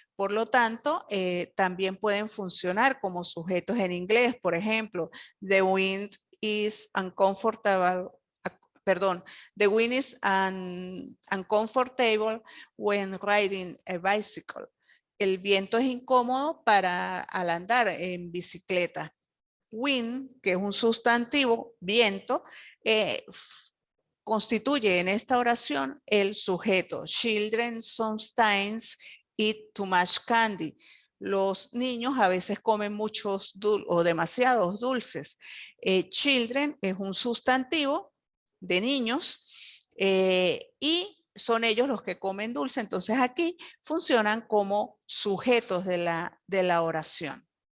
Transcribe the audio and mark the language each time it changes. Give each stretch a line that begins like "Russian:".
Spanish: Por lo tanto, también pueden funcionar como sujetos en inglés. Por ejemplo,
English: the wind is uncomfortable. Perdón, the wind is uncomfortable when riding a bicycle.
Spanish: El viento es incómodo al andar en bicicleta. Wind, que es un sustantivo, viento, constituye en esta oración el sujeto.
English: Children sometimes eat too much candy.
Spanish: Los niños a veces comen muchos o demasiados dulces. Children es un sustantivo de niños y son ellos los que comen dulce. Entonces aquí funcionan como sujetos de la oración.